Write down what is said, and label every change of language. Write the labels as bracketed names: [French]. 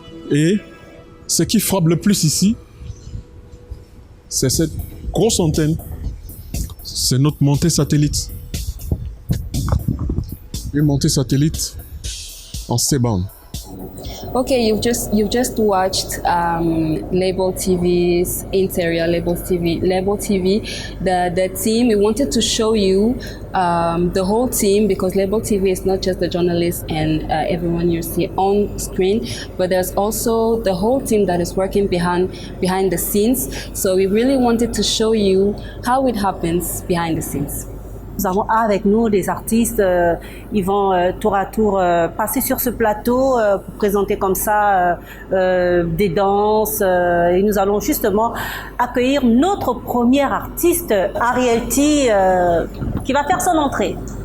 [French] Et ce qui frappe le plus ici, c'est cette grosse antenne. C'est notre montée satellite. Une montée satellite en C-band. [English] Okay, you've just watched Label TV's interior, Label TV. The team, we wanted to show you the whole team, because Label TV is not just the journalists and everyone you see on screen, but there's also the whole team that is working behind the scenes. So we really wanted to show you how it happens behind the scenes. [French] Nous avons avec nous des artistes, ils vont tour à tour passer sur ce plateau pour présenter comme ça des danses, et nous allons justement accueillir notre premier artiste, Ariel T, qui va faire son entrée.